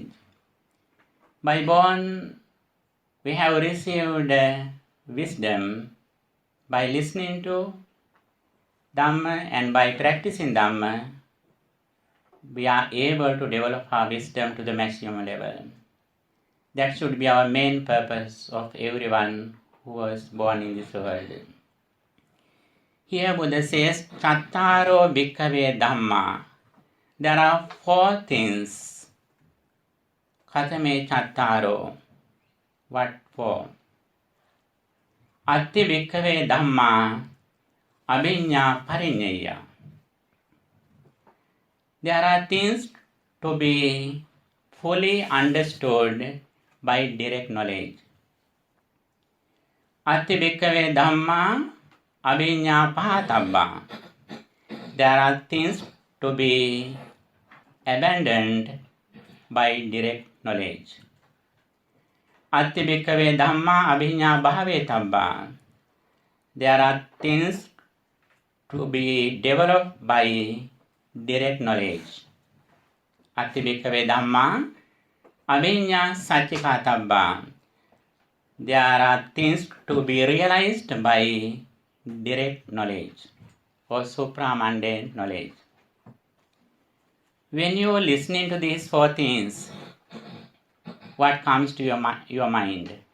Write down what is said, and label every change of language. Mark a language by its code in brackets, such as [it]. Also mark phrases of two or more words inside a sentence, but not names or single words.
[en] By born, we have received wisdom by listening to Dhamma, and by practicing Dhamma, we are able to develop our wisdom to the maximum level. That should be our main purpose of everyone who was born in this world. Here Buddha says, [pi] Chattaro bhikkhave dhamma. [en] There are 4 things. [pi] Katame chattaro. [en] What for? [pi] Atti bhikkhave dhamma abhinya parinyeya. [en] There are things to be fully understood by direct knowledge. [pi] Atti bhikkhave dhamma abhinya pahatabba. [en] There are things to be abandoned by direct knowledge. [pi] Atti bhikkhave dhamma abhinya bhavetabba. [en] There are things to be developed by direct knowledge. [pi] Atti bhikkhave dhamma abhinya saccika. [en] There are things to be realized by direct knowledge or supramundane knowledge. When you are listening to these four things, what comes to your mind?